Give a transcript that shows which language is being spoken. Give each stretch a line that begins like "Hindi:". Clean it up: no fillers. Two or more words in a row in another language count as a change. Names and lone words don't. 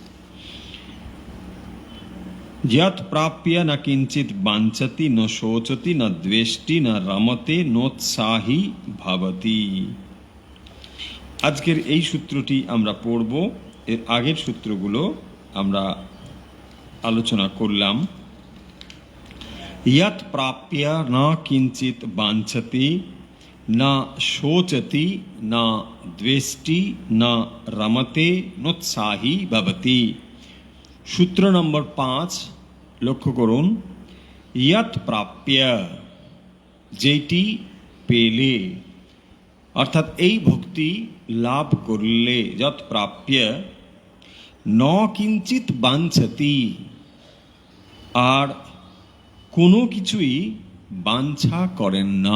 Sanskrit: যৎ প্রাপ্য ন কিঞ্চিৎ বাঞ্ছতি ন শোচতি ন দ্বেষ্টি ন রমতে নোৎসাহী ভবতি।
Bangla: আজকের এই সূত্রটি আমরা পড়ব। এর আগের সূত্রগুলো আমরা আলোচনা করলাম।
Sanskrit: यत् प्राप्य न किंचित वांछति न शोचति न द्वेष्टि न रमते नोत्साही भवति।
Bangla: সূত্র নম্বর 5 লক্ষ্য করুন।
Sanskrit: यत् प्राप्य
Bangla: যেটি পেলে, অর্থাৎ এই ভক্তি লাভ করলে,
Sanskrit: যৎ প্রাপ্য ন কিঞ্চিত বাঞ্ছতি,
Bangla: আর কোনো কিছুই বাঞ্ছা করেন না।